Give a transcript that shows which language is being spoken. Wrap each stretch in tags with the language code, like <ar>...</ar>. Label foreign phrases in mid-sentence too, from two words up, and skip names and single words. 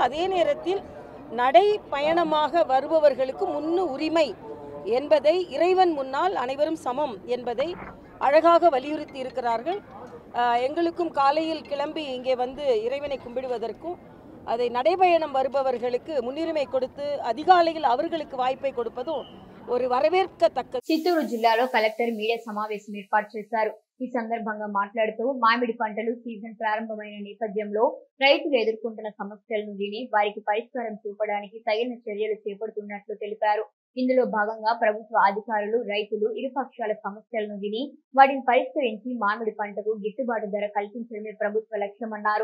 <ta>அதே நேரத்தில் நடை பயணமாக வருபவர்களுக்கு முன்னு உரிமை என்பதை, இறைவன் முன்னால் அனைவரும் சமம் என்பதை அழகாக வலியுறுத்தி இருக்கிறார்கள். எங்களுக்கும் காலையில் கிளம்பி இங்கே வந்து இறைவனை கும்பிடுவதற்கும், அதை நடைபயணம் வருபவர்களுக்கு முன்னுரிமை கொடுத்து அதிகாலையில் அவர்களுக்கு வாய்ப்பை கொடுப்பதும் ஒரு வரவேற்கத்தக்க.</ta> <te>చిత్తూరు జిల్లాలో కలెక్టర్ మీడియా సమావేశం ఏర్పాటు చేశారు. ఈ సందర్భంగా మాట్లాడుతూ మామిడి పంటలు సీజన్ ప్రారంభమైన నేపథ్యంలో రైతులు ఎదుర్కొంటున్న సమస్యలను విని వారికి పరిష్కారం చూపడానికి తగిన చర్యలు చేపడుతున్నట్లు తెలిపారు. ఇందులో భాగంగా ప్రభుత్వ అధికారులు రైతులు ఇరుపక్షాల సమస్యలను విని వాటిని పరిష్కరించి మామిడి పంటకు గిట్టుబాటు ధర కల్పించడమే ప్రభుత్వ లక్ష్యమన్నారు.</te>